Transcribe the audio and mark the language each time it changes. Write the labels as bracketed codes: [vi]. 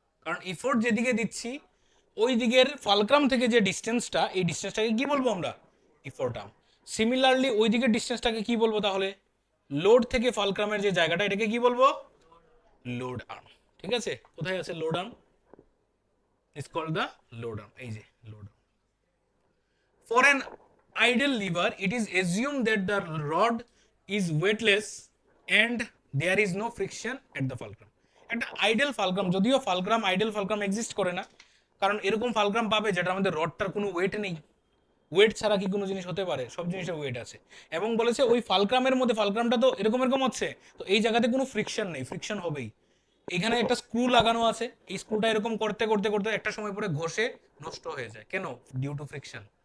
[bn] কারণ এফোর্ট যেদিকে দিচ্ছি ওই দিকের ফালক্রাম থেকে যে ডিস্টেন্সটা, এই ডিস্টেন্সটাকে কি বলবো আমরা, এফোর্ট আর্ম। সিমিলারলি ওই দিকের ডিস্টেন্সটাকে কি বলবো তাহলে, লোড থেকে ফালক্রামের যে জায়গাটা, এটাকে কি বলবো, লোড আর্ম। ঠিক আছে, কোথায় আছে load arm, [en] is called the load arm, [bn] এই যে load arm. [en] For an idle lever, it is assumed that the rod is weightless and there is no friction at the fulcrum. [bn] একটা ideal fulcrum, যদিও fulcrum ideal fulcrum exist করে না, কারণ এরকম fulcrum পাবে যেটা আমাদের রডটার কোনো ওয়েট নেই। ওয়েট ছাড়া কি কোনো জিনিস হতে পারে, সব জিনিসের ওয়েট আছে। এবং বলেছে ওই ফালক্রামের মধ্যে, ফালক্রামটা তো এরকম এরকম হচ্ছে, তো এই জায়গাতে কোনো ফ্রিকশন নেই, ফ্রিকশন হবেই। এখানে একটা স্ক্রু লাগানো আছে, এই স্ক্রুটা এরকম করতে করতে করতে একটা সময় পরে ঘষে নষ্ট হয়ে যায়, কেন, [en] Due to friction.